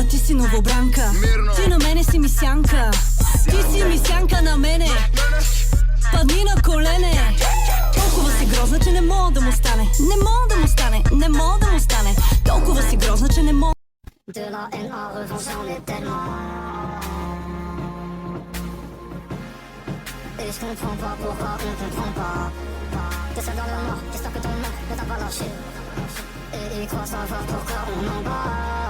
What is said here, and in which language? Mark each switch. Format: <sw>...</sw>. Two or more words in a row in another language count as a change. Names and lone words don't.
<bg>си новобранка. Ти на мене си мисянка. Ти си мисянка на мене. Падни на колене. Толкова си грозна, че не мога да му стане. Не мога да му стане, не мога да му стане. Толкова си грозна, че не мога.</bg> <fr>De la haine en revanche j'en ai tellement. Et je comprends pas pourquoi on comprend pas. T'es seul dans le noir, j'espère que ton mec ne t'a pas lâché. Et il croit savoir pourquoi on en bat.</fr>